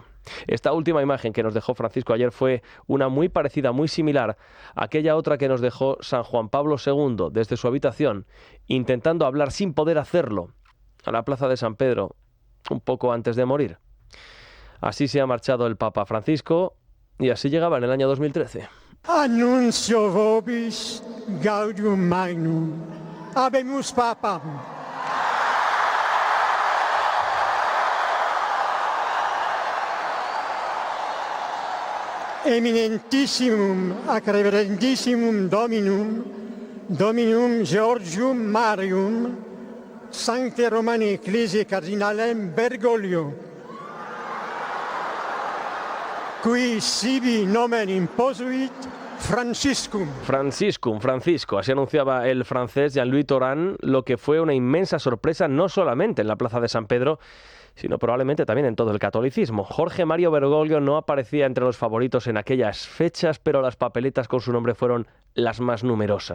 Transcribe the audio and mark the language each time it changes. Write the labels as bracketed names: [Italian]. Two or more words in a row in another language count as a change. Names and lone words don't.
[Spanish] Esta última imagen que nos dejó Francisco ayer fue una muy parecida, muy similar a aquella otra que nos dejó San Juan Pablo II desde su habitación, intentando hablar sin poder hacerlo a la Plaza de San Pedro un poco antes de morir. Así se ha marchado el Papa Francisco y así llegaba en el año 2013. [Latin] Annuncio vobis gaudium magnum, habemus papam. Eminentissimum ac reverendissimum Dominum Georgium Marium, Sancte Romani Ecclesiae Cardinalem Bergoglio, qui sibi nomen imposuit [Spanish] Francisco, así anunciaba el francés Jean-Louis Tauran, lo que fue una inmensa sorpresa no solamente en la Plaza de San Pedro, sino probablemente también en todo el catolicismo. Jorge Mario Bergoglio no aparecía entre los favoritos en aquellas fechas, pero las papeletas con su nombre fueron las más numerosas.